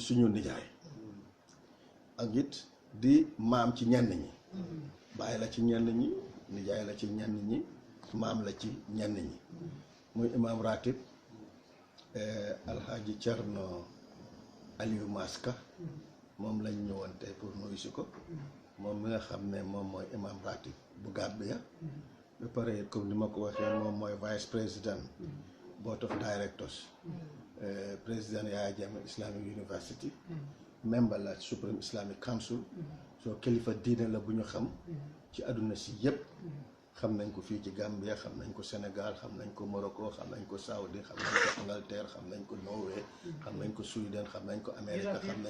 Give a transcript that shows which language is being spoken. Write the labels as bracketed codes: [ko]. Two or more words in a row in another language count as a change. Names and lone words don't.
[wo] suñu nijaay ak it di maam ci ñenn ñi baay la ci ñenn ñi nijaay la ci ñenn ñi maam la ci ñenn ñi muy imam ratib alxaaji Cerno Aliou Maska moom lañ ñëwoon tey pour nuyu si ko moom mi nga xam ne moom mooy imam ratib bu Gambia ba pare comme ni ma ko waxee moom mooy [fr] vice président [en] board of directors [wo] président Yaya Jammeh Islamic University member la Supreme Islamic Council soo kilifa diine la bu ñu xam ci àdduna si yépp xam nañ ko fii ci Gambia xam nañ ko Sénégal xam nañ ko Morocco xam nañ ko Saudi xam nañ ko Angleterre xam nañ ko Norway xam nañ ko Sweden xam nañ ko Amérique xam nañ